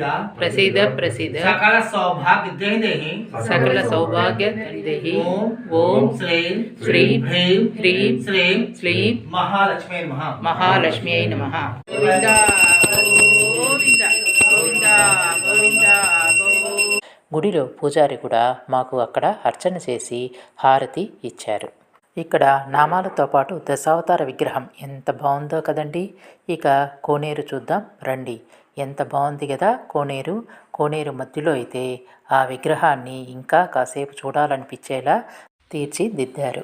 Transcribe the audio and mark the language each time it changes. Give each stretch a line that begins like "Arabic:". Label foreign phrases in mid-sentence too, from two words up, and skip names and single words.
Sanskrit: प्रसीद प्रसीद सकल सौभाग्य देहि सकल सौभाग्य देहि ओम ओम श्रीं श्रीं ह्रीं ह्रीं श्रीं श्रीं महालक्ष्मी नमः महालक्ष्म्यै नमः गोविंद गोविंद गोविंद गोविंद
Telugu: గుడిలో పూజారి కూడా మాకు అక్కడ అర్చన చేసి హారతి ఇచ్చారు. ఇక్కడ నామాలతో పాటు దశావతార విగ్రహం ఎంత బాగుందో కదండి. ఇక కోనేరు చూద్దాం రండి. ఎంత బాగుంది కదా కోనేరు. కోనేరు మధ్యలో అయితే ఆ విగ్రహాన్ని ఇంకా కాసేపు చూడాలనిపించేలా తీర్చిదిద్దారు.